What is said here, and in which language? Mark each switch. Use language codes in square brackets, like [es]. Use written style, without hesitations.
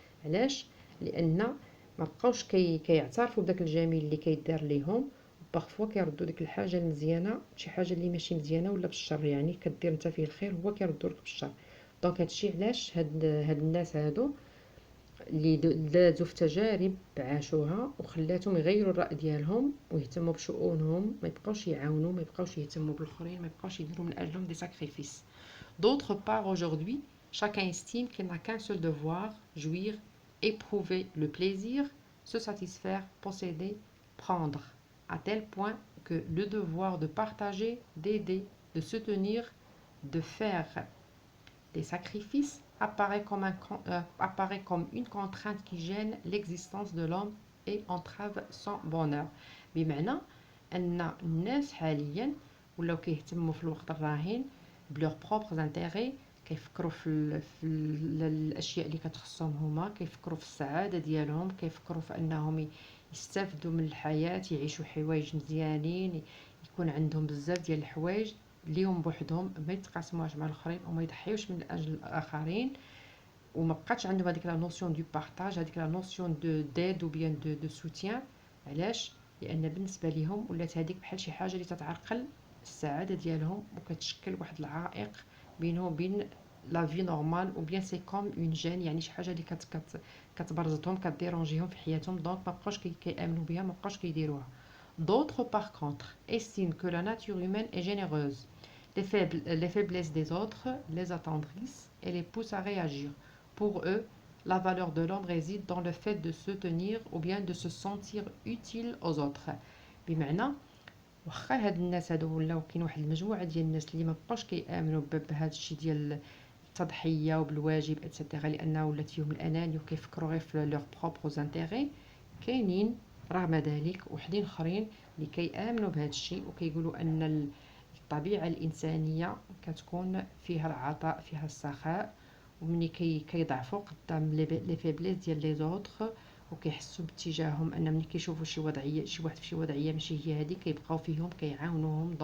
[ar] علاش؟ لان ما بقاوش كيعترفوا بداك الجميل اللي كيدار ليهم، وبارفوا كيردوا ديك الحاجه المزيانه بشي حاجه اللي ماشي مزيانه ولا بالشر، يعني كدير انت فيه الخير هو كيردوا لك بالشر. دونك هادشي علاش هاد الناس هادو اللي دازوا في تجارب عاشوها وخلاتهم يغيروا الرأي ديالهم ويهتموا بشؤونهم، ما يبقاوش يعاونوا، ما يبقاوش يهتموا بالاخرين، ما يبقاوش يديروا من اجلهم [fr] des sacrifices. D'autre part, aujourd'hui, chacun estime qu'il n'a qu'un seul devoir: jouir, éprouver le plaisir, se satisfaire, posséder, prendre, à tel point que le devoir de partager, d'aider, de soutenir, de faire des sacrifices apparaît comme une contrainte qui gêne l'existence de l'homme et entrave son bonheur. [ar] بمعنى أن الناس حاليا ولاو كيهتموا في الوقت الراهن بلور بروبر انتيغي، كيفكروا الاشياء اللي كتخصهم هما، كيفكروا في السعاده ديالهم، كيفكروا في انهم يستافدوا من الحياه، يعيشوا حوايج مزيانين، يكون عندهم بزاف ديال الحوايج ليهم بوحدهم، ما يتقاسموهاش مع الاخرين وما يضحيوش من اجل الاخرين، وما بقاتش عندهم هذيك لا نوسيون دو بارطاج، هذيك لا نوسيون دو ديد او بيان دو سوتيان. علاش؟ لان بالنسبه ليهم ولات هذيك بحال شي حاجه اللي تتعرقل السعاده ديالهم وكتشكل واحد العائق بينه وبين لا في نورمال، او بيان سي كوم اون جين، يعني شي حاجه اللي كتبرزتهم كديرونجيهم في حياتهم، دونك ما بقاوش كيامنوا بها، ما بقاوش كيديروها. [fr] D'autres, par contre, estiment que la nature humaine est généreuse. Les faiblesses des autres les attendrissent et les poussent à réagir. Pour eux, la valeur de l'homme réside dans le fait de se tenir ou bien de se sentir utile aux autres. [ar] بمعنى واخا هاد الناس هادو ولاو كاين واحد المجموعه ديال الناس اللي ما بقاوش كيامنوا بهذا الشيء ديال التضحيه وبالواجب اتسيتيرا، لانه ولات فيهم الانانيه وكيفكروا غير في لور بروبر انتيغي. كاينين رغم ذلك وحدين اخرين اللي كيامنوا بهذا الشيء وكيقولوا ان الطبيعه الانسانيه كتكون فيها العطاء، فيها السخاء، ومني كيضعفوا قدام لي فيبليس ديال لي زوطخ وكيحسوا باتجاههم ان ملي كيشوفوا شي وضعيه، شي واحد في شي وضعيه ماشي هي هذه، كيبقاو فيهم كيعاونوهم.